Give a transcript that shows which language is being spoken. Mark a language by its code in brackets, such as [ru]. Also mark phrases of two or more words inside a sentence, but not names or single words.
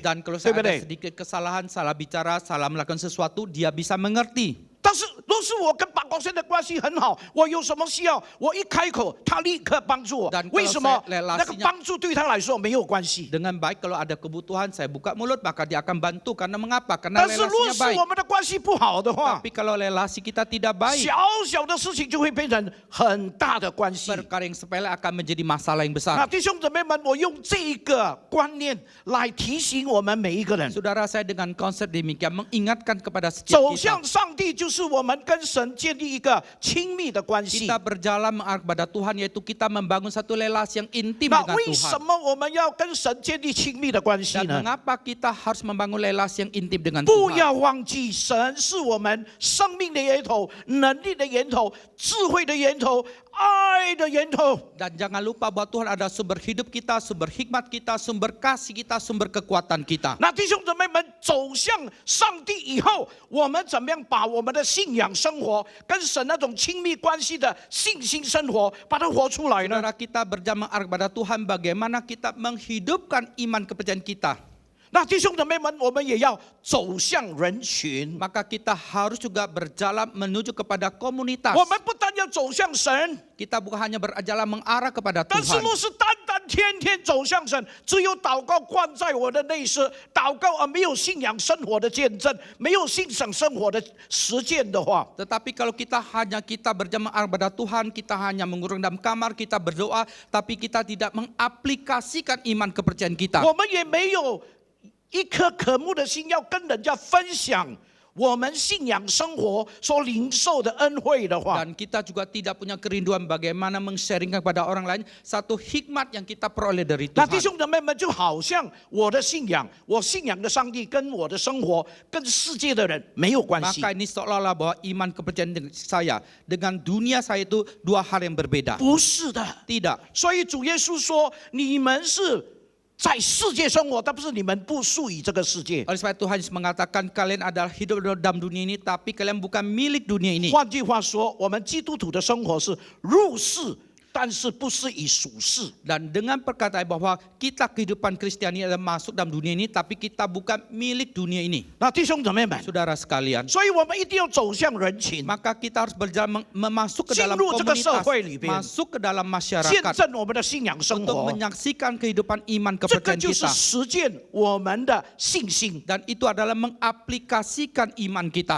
[id] Dan kalau [zh] 对 [id] saya [zh] 不 [id] ada [zh] 对？ [id] sedikit kesalahan, salah bicara, salah melakukan sesuatu, dia bisa mengerti. [zh] 但是若是我跟把国生的关系很好，我有什么需要，我一开口，他立刻帮助我 [id] Dan。 [zh] 为 [id] kalau [zh] 什么 [id] saya relasinya- [zh] 那个帮助对他来说没有关系？ [id] Dengan baik kalau ada kebutuhan, saya buka mulut, maka dia akan bantu. Karena mengapa? Karena [zh] 但是若 [id] relasinya [zh] 是 [id] baik. [zh] 我们的关系不好的话， [id] Tapi kalau relasi kita tidak baik, [zh] 小小的事情就会变成很大的关系。 [id] perkara yang sepele akan menjadi masalah yang [zh] 那 [id] besar. [zh] 弟兄姊妹们，我用这个观念来提醒我们每一个人， [id] Saudara, saya dengan konsep demikian mengingatkan kepada setiap [zh] 走 [id] kita. [zh] 向上帝就是我们跟神建立一个亲密的关系 [id] Kita。berjalan mengarah kepada Tuhan, yaitu kita membangun satu relasi yang intim [zh] 那 [id] dengan [zh] 为什 [id] Tuhan. [zh] 么我们要跟神建立亲密的关系 [id] Dan [zh] 呢？ [id] mengapa kita harus membangun relasi yang intim dengan [zh] 不 [id] Tuhan? [zh] 要忘记，神是我们生命的源头、能力的源头、智慧的源头、爱的源头。 [id] Dan jangan lupa bahwa Tuhan ada sumber hidup kita, sumber hikmat kita, sumber kasih kita, sumber kekuatan kita. [zh] 那弟兄姊妹们走向上帝以后，我们怎么样把我们的信仰生活跟神那种亲密关系的信心生活，把它活出来呢？ [id] Saudara, kita berjalan mengarah kepada Tuhan, bagaimana kita menghidupkan iman kepercayaan kita. [zh] 那弟兄姊妹们，我们也要走向人群。 [id] Maka kita harus juga berjalan menuju kepada komunitas. [zh] 我们不但要走向神， [id] Kita bukan hanya berjalan mengarah kepada [zh] 但是 [id] Tuhan. [zh] 若是单单天天走向神，只有祷告灌在我的内室，祷告而没有信仰生活的见证，没有信仰生活的实践的话， [id] Tetapi kalau kita berjalan mengarah kepada Tuhan, kita hanya mengurung dalam kamar, kita berdoa, tapi kita tidak mengaplikasikan iman kepercayaan kita. [zh] 我们也没有一颗渴慕的心要跟人家分享我们信仰生活所领受的恩惠的话， [id] Dan kita juga tidak punya kerinduan bagaimana meng-sharingkan kepada orang lain satu hikmat yang kita peroleh dari [zh] 那弟 [id] Tuhan. [zh] 兄姊妹们就好像我的信仰，我信仰的上帝跟我的生活跟世界的人没有关系， [id] Maka ini seolah-olah bahwa iman kepercayaan saya dengan dunia saya itu dua hal yang berbeda. [zh] 不是的。 [id] Tidak. [zh] 所以主耶稣说：“你们是在世界生活，但不是你们不属于这个世界。 [id] Oleh sebab itu Tuhan Yesus mengatakan kalian adalah hidup dalam dunia ini, tapi kalian bukan milik dunia ini. [zh] 换句话说，我们基督徒的生活是入世，但是不是以属世。 [id] Dan dengan perkataan bahwa kita kehidupan Kristiani adalah masuk dalam dunia ini, tapi kita bukan milik dunia ini. [zh] 那弟兄姊妹们， [id] Saudara sekalian, [zh] 所以我们一定要走向人群， [id] maka kita harus berjalan masuk ke dalam [zh] 进入这个社 [id] komunitas, [zh] 会里边， [id] masuk ke dalam [zh] 见 [id] masyarakat [zh] 证我们的信仰生 [id] untuk [zh] 活。 [id] menyaksikan kehidupan iman [zh] 这个 [id] kepercayaan [zh] 就是 [id] kita. [zh] 实践我们的信心。 [id] Dan itu adalah mengaplikasikan iman kita.